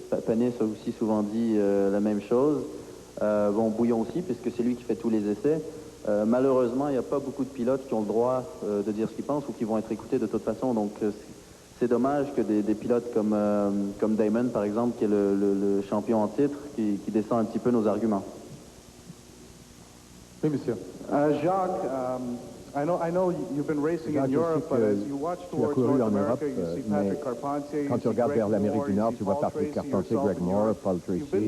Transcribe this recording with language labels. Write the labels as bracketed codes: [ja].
[fr] Panis a aussi souvent dit la même chose. Bouillon aussi, puisque c'est lui qui fait tous les essais. Malheureusement, il n'y a pas beaucoup de pilotes qui ont le droit de dire ce qu'ils pensent ou qui vont être écoutés de toute façon. Donc, c'est dommage que des pilotes comme Damon, par exemple, qui est le champion en titre, qui descend un petit peu nos arguments. Oui, monsieur. [en] Jacques, I know you've been racing in Europe, but as you watch towards North America, you see Patrick Carpentier, [fr] quand tu regardes vers l'Amérique du Nord, tu vois Patrick Carpentier, Greg Moore, Paul Tracy.